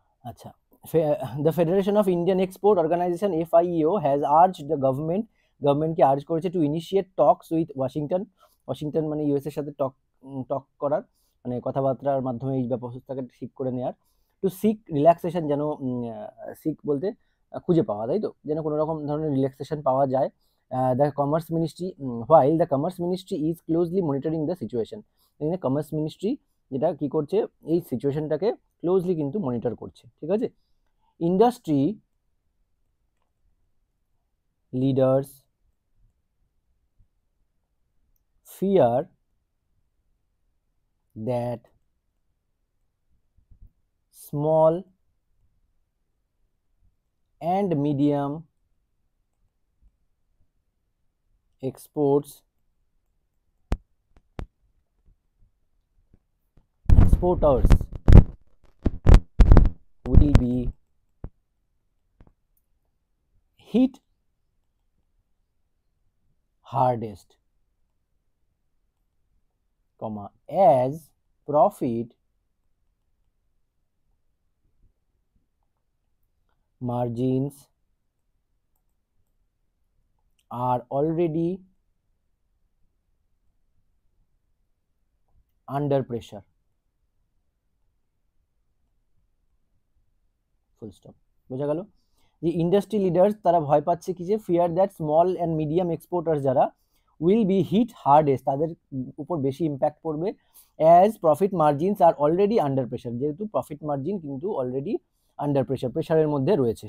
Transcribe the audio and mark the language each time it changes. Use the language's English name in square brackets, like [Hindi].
[Bangla] আচ্ছা, [English] the Federation of Indian Export Organization FIEO has urged the [Bangla] গভর্নমেন্টকে urge করেছে [English] to initiate talks with Washington [Bangla] মানে US এর সাথে টক করার, মানে কথাবার্তার মাধ্যমে এই ব্যবস্থাকে ঠিক করে নেওয়ার, টু সিক রিল্যাক্সেশন, যেন সিক বলতে খুঁজে পাওয়া, তাই তো, যেন কোনো রকম ধরনের রিল্যাক্সেশন পাওয়া যায়। [English] the commerce ministry, while the commerce ministry is closely monitoring the situation, [Bangla] এখানে কমার্স মিনিস্ট্রি যেটা কি করছে, এই সিচুয়েশনটাকে ক্লোজলি কিন্তু মনিটর করছে। ঠিক আছে? [English] industry leaders fear that small and medium exporters will be hit hardest, as profit margins are already under pressure. Full stop. [Bangla] বোঝা গেল যে ইন্ডাস্ট্রি লিডার্স তারা ভয় পাচ্ছে কি যে [English] fear that small and medium exporter যারা will be hit hardest, [Bangla] তাদের উপর বেশি ইম্প্যাক্ট পড়বে, [English] as profit margins are already under pressure, [Bangla] যেহেতু প্রফিট মার্জিন কিন্তু অলরেডি আন্ডার প্রেশারের মধ্যে রয়েছে।